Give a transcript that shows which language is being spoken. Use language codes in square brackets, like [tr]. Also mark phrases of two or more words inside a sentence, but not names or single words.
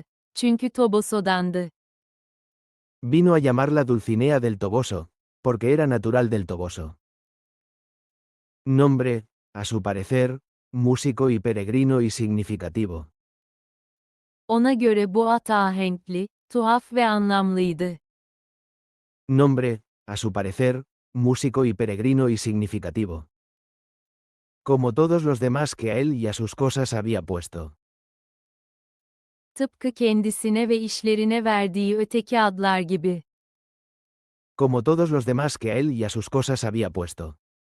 [tr] Çünkü Toboso'dandı. [es] Vino a llamarla Dulcinea del Toboso, porque era natural del Toboso. Nombre, a su parecer, músico y peregrino y significativo. [tr] Ona göre bu at ahenkli, tuhaf ve anlamlıydı. [es] Nombre, a su parecer, músico y peregrino y significativo. Como todos los demás que a él y a sus cosas había puesto. [tr] Tıpkı kendisine ve işlerine verdiği öteki adlar gibi. [es] Como todos los demás que a él y a sus cosas había puesto.